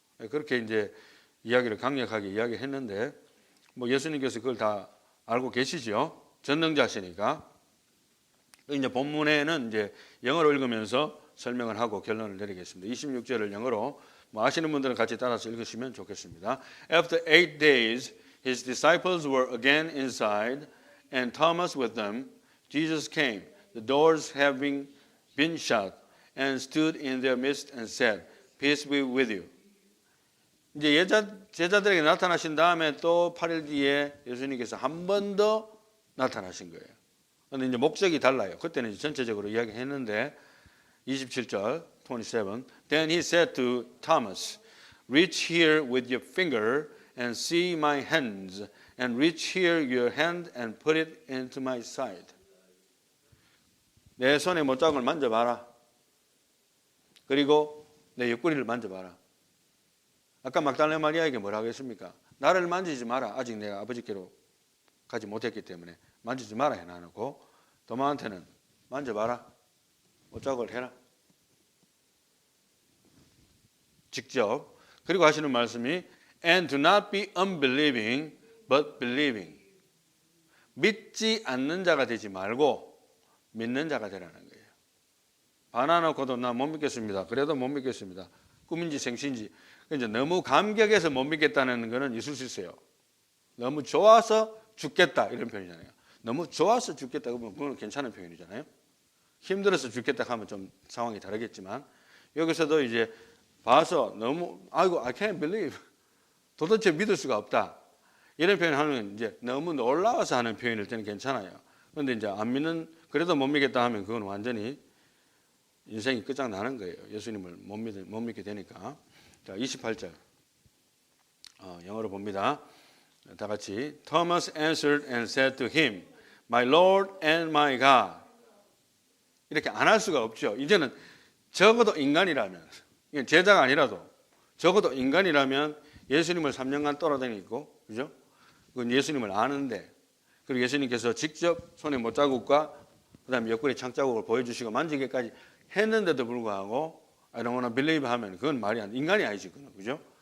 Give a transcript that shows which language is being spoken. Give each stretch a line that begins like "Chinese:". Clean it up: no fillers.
Korean: 그렇게 이제 이야기를 강력하게 이야기했는데, 뭐 예수님께서 그걸 다 알고 계시죠. 전능자시니까. 이제 본문에는 이제 영어로 읽으면서 설명을 하고 결론을 내리겠습니다. 26절을 영어로 뭐 아시는 분들은 같이 따라서 읽으시면 좋겠습니다.
English: After 8 days, his disciples were again inside, and Thomas with them. Jesus came, the doors having been shut, and stood in their midst and said, Peace be with you.
Korean: 이제 제자들에게 나타나신 다음에 또 8일 뒤에 예수님께서 한 번 더 나타나신 거예요. 그런데 이제 목적이 달라요. 그때는 이제 전체적으로 이야기했는데 27절 27
English: Then he said to Thomas, Reach here with your finger and see my hands, and reach here your hand and put it into my side.
Korean: 내 손의 못자국을 만져봐라. 그리고 내 옆구리를 만져봐라. 아까 막달라 마리아에게 뭐라고 했습니까? 나를 만지지 마라. 아직 내가 아버지께로 가지 못했기 때문에 만지지 마라 해놔놓고 도마한테는 만져봐라. 못자국을 해라. 직접. 그리고 하시는 말씀이
English: And do not be unbelieving but believing.
Korean: 믿지 않는 자가 되지 말고 믿는 자가 되라는 거예요. 반하놓고도 나 못 믿겠습니다. 그래도 못 믿겠습니다. 꿈인지 생신지. 이제 너무 감격해서 못 믿겠다는 것은 있을 수 있어요. 너무 좋아서 죽겠다 이런 표현이잖아요. 너무 좋아서 죽겠다 그러면 그건 괜찮은 표현이잖아요. 힘들어서 죽겠다 하면 좀 상황이 다르겠지만 여기서도 이제 봐서 너무 아이고
English: I can't believe
Korean: 도대체 믿을 수가 없다 이런 표현을 하면 이제 너무 놀라워서 하는 표현일 때는 괜찮아요. 그런데 이제 안 믿는 그래도 못 믿겠다 하면 그건 완전히 인생이 끝장나는 거예요. 예수님을 못 믿게 되니까. 자, 28절 영어로 봅니다. 다 같이
English: Thomas answered and said to him, My Lord and my God.
Korean: 이렇게 안 할 수가 없죠. 이제는 적어도 인간이라면 제자가 아니라도 적어도 인간이라면 예수님을 3년간 떠나다니고 그죠? 그건 예수님을 아는데 그리고 예수님께서 직접 손에 못자국과 그다음에 옆구리 창자국을 보여주시고 만지기까지 했는데도 불구하고
English: I don't want to believe
Korean: 하면 그건 말이 안 돼. 인간이 아니지 그건 그죠?